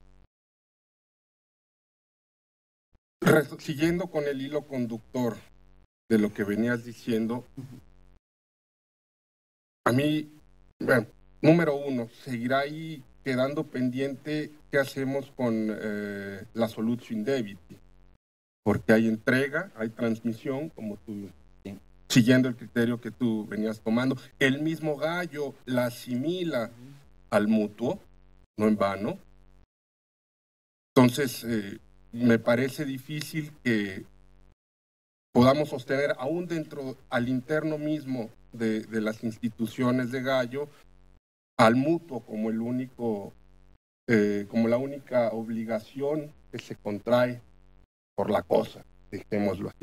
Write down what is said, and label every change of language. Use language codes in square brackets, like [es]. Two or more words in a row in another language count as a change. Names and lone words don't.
[es] Siguiendo con el hilo conductor de lo que venías diciendo, a mí, bueno, número 1, seguirá ahí quedando pendiente qué hacemos con la [la] solutio in debiti, [es] porque hay entrega, hay transmisión, como tú, siguiendo el criterio que tú venías tomando. El mismo Gallo la asimila al mutuo, no en vano. Entonces, me parece difícil que podamos sostener, aún al interno mismo de las instituciones de Gallo, al mutuo como como la única obligación que se contrae por la cosa, dejémoslo así.